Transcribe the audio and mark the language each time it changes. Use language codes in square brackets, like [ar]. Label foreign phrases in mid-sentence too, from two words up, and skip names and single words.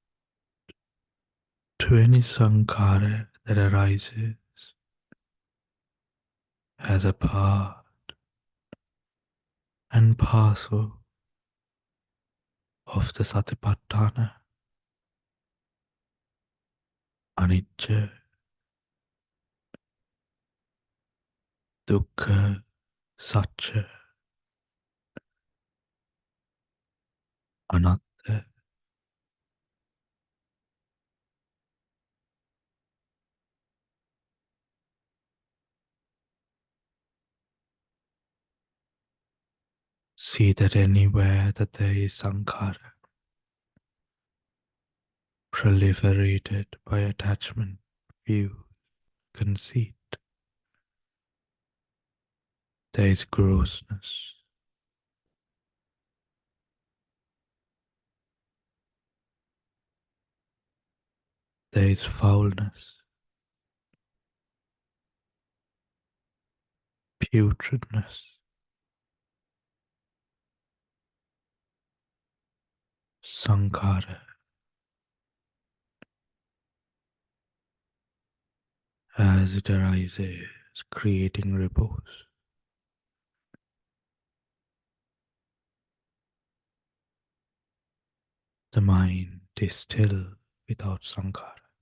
[en] to any sankhara that arises has a part and parcel of the satipatthana, [pi] anicca, dukkha, satcha, anatta. [en] See that anywhere that there is sankhara, proliferated by attachment, view, conceit, there is grossness, there is foulness, putridness, sankhara, as it arises, creating ripples. The mind is still without sankhara.